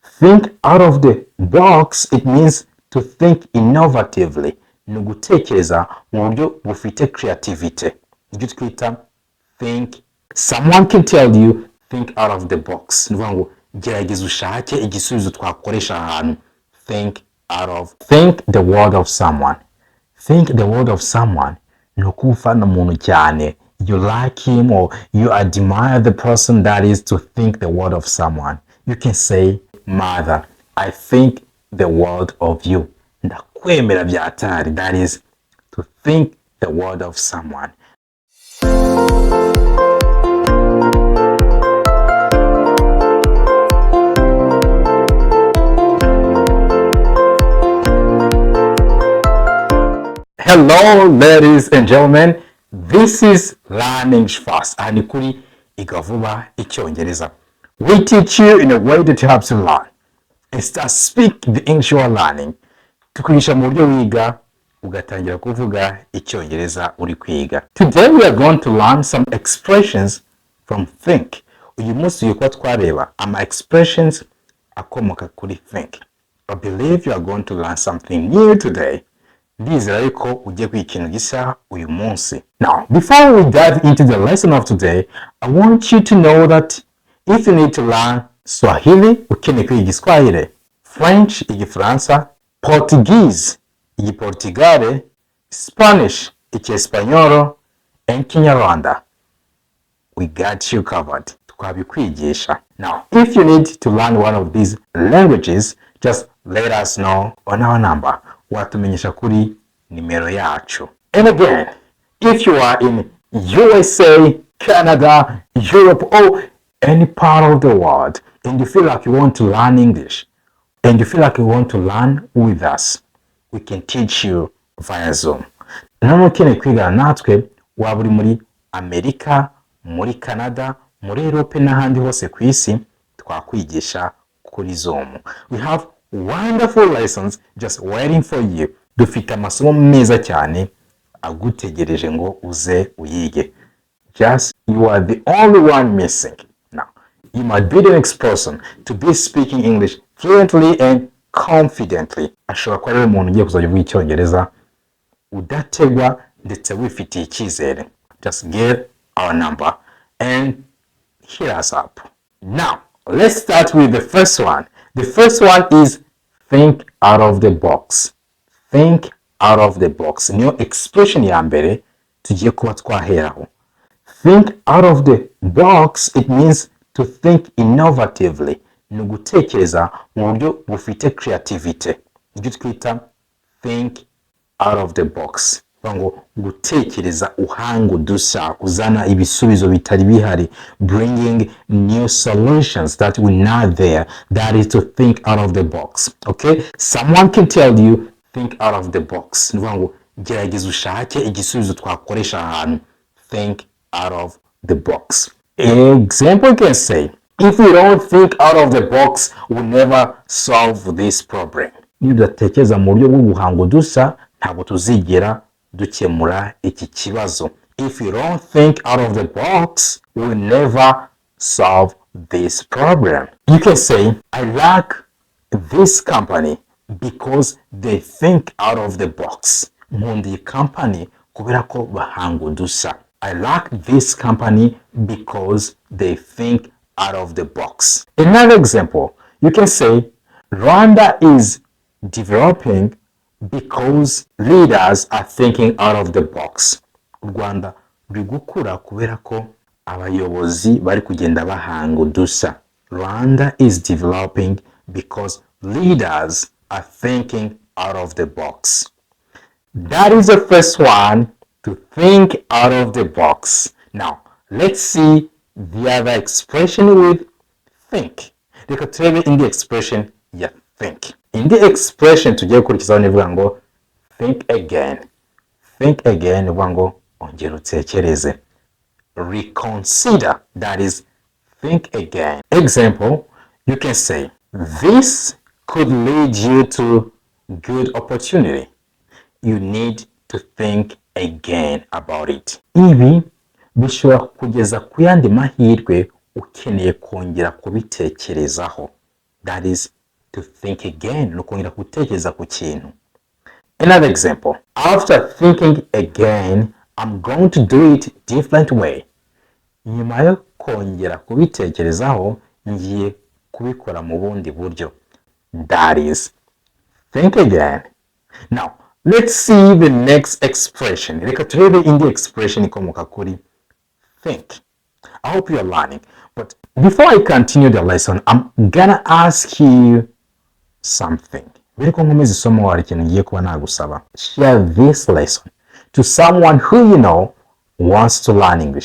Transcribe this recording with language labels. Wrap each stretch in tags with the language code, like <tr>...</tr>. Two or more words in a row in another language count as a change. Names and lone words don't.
<en>Think out of the box, it means to think innovatively.</en> <rw>Ni ugutekereza mu buryo bufite creativity. Ibyo twita think.</rw> <en>Someone can tell you think out of the box.</en> <rw>Ni ngo gerageza ushake igisubizo twakoresha ahantu.</rw> <en>Think the word of someone. Think the word of someone.</en> <rw>Ni ukufana umuntu cyane.</rw> <en>You like him or you admire the person, that is to think the word of someone. You can say, Mother, I think the word of you.</en> <rw>Ndakwemera byatari,</rw> <en>that is to think the word of someone. Hello, ladies and gentlemen. This is Learning Fast.</en> <rw>Ani kuri Iga VUBA ICYONGEREZA.</rw> <en>We teach you in a way that helps you learn and start speak the English you are learning.</en> <rw>Tukwigisha mu buryo wiga ugatangira kuvuga Icyongereza uri kwiga.</rw> <en>Today we are going to learn some expressions from think.</en> <rw>Uyu munsi tugiye kuba twareba ama expressions akomoka kuri think.</rw> <en>I believe you are going to learn something new today.</en> <rw>Ndizera yuko ugiye kwiga ikintu gishya uyu munsi.</rw> <en>Now, before we dive into the lesson of today, I want you to know that if you need to learn Swahili,</en> <rw>ukeneye kwiga Igiswahili, French, Igifaransa,</rw> <en>Portuguese, Igiportugale, Spanish, Icyesipanyolo, and Kinyarwanda, we got you covered.</en> <rw>Tukabikwigisha.</rw> <en>Now, if you need to learn one of these languages, just let us know on our number.</en> <rw>Watumenyesha kuri nimero yacu.</rw> <en>And again, if you are in USA, Canada, Europe, or any part of the world, and you feel like you want to learn English, and you feel like you want to learn with us, we can teach you via Zoom.</en> <rw>Namwe ukeneye kwigana natwe, waba uri muri Amerika, muri Canada, muri Europe n'ahandi hose ku isi, twakwigisha kuri Zoom.</rw> <en>We have wonderful lessons just waiting for you.</en> <rw>Dufite amasomo meza cyane agutegereje ngo uze uyige.</rw> <en>Just you are the only one missing. Now, you might be the next person to be speaking English fluently and confidently.</en> <rw>Ashobora kuba ari umuntu ugiye kuzajya uvuga Icyongereza udategwa ndetse wifitiye icyizere.</rw> <en>Just get our number and hit us up. Now, let's start with the first one. The first one is think out of the box. Think out of the box.</en> <rw>Niyo expression ya mbere tugiye kuba twaheraho.</rw> <en>Think out of the box, it means to think innovatively.</en> <rw>Ni ugutekereza mu buryo bufite creativity. Ibyo twita</rw> <en>think out of the box.</en> <rw>Ngo gutekereza uhanga udushya, kuzana ibisubizo bitari bihari,</rw> <en>bringing new solutions that were not there. That is to think out of the box. Okay? Someone can tell you think out of the box.</en> <rw>Ngo gerageza ushake igisubizo twakoresha ahantu.</rw> <en>Think out of the box. Example can say, if we don't think out of the box, we'll never solve this problem.</en> <rw>Iyo udatekereza mu buryo bw'ubuhanga udushya, ntabwo tuzigera dukemura iki kibazo.</rw> <en>If you don't think out of the box, we'll never solve this problem. You can say, I like this company because they think out of the box.</en> <rw>Nkunda iyi company kubera ko bahanga udushya.</rw> <en>I like this company because they think out of the box. Another example, you can say, Rwanda is developing because leaders are thinking out of the box.</en> <rw>Rwanda ruri gukura kubera ko abayobozi bari kugenda bahanga udushya.</rw> <en>Rwanda is developing because leaders are thinking out of the box. That is the first one, to think out of the box. Now, let's see the other expression with think.</en> <rw>Reka turebe</rw> <en>in the expression</en> <rw>ya think.</rw> <en>In the expression</en> <rw>tugiye gukurikizaho nivuga ngo</rw> <en>think again. Think again</en> <rw>nivuga ngo ongera utekereze.</rw> <en>Reconsider, that is think again. Example, you can say, this could lead you to good opportunity. You need to think again about it.</en> <rw>Ibi bishobora kugeza ku yandi mahirwe ukeneye kongera kubitekerezaho.</rw> <en>That is to think again,</en> <rw>no kongera gutekereza ku kintu.</rw> <en>Another example, after thinking again, I'm going to do it different way.</en> <rw>Nyuma yo kongera kubitekerezaho, ngiye kubikora mu bundi buryo.</rw> <en>That is, think again. Now, let's see the next expression.</en> <rw>Reka turebe indi expression ikomoka kuri think.</rw> <en>I hope you are learning. But before I continue the lesson, I'm gonna ask you something. Share this lesson to someone who you know wants to learn English.</en>